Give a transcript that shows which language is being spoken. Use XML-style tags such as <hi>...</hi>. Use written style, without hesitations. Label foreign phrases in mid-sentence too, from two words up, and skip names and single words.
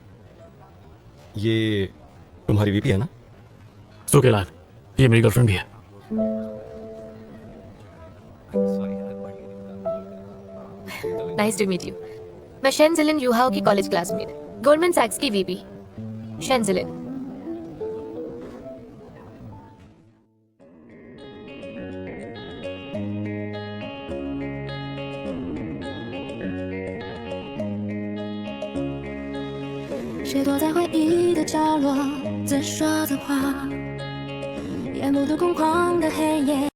<hi>ये तुम्हारी वीपी है ना? सो केलान, ये मेरी गर्लफ्रेंड भी है।</hi> <en>Nice to meet you.</en> <hi>मैं शेंजिलिन यूहाओ की कॉलेज क्लासमेट, गोल्डमैन सैक्स की वीपी शेंजिलिन।</hi> <zh>谁躲在回忆的角落，在说着话，夜幕都空旷的黑夜。</zh>